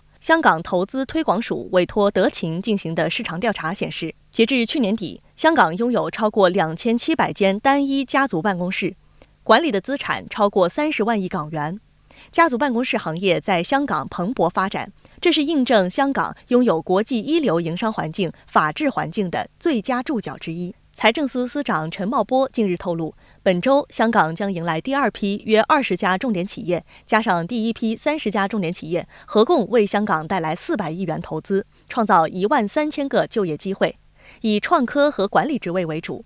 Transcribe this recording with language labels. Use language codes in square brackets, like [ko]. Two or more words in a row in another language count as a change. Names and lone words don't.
[zh] 香港投資推廣署委託德勤進行的市場調查顯示，截至去年底，香港擁有超過2700間單一家族辦公室，管理的資產超過30萬億港元。家族辦公室行業在香港蓬勃發展，這是印證香港擁有國際一流營商環境、法治環境的最佳注腳之一。财政司司长陈茂波近日透露，本周香港将迎来第二批约20家重点企业，加上第一批30家重点企业，合共为香港带来400亿元投资，创造13000个就业机会，以创科和管理职位为主。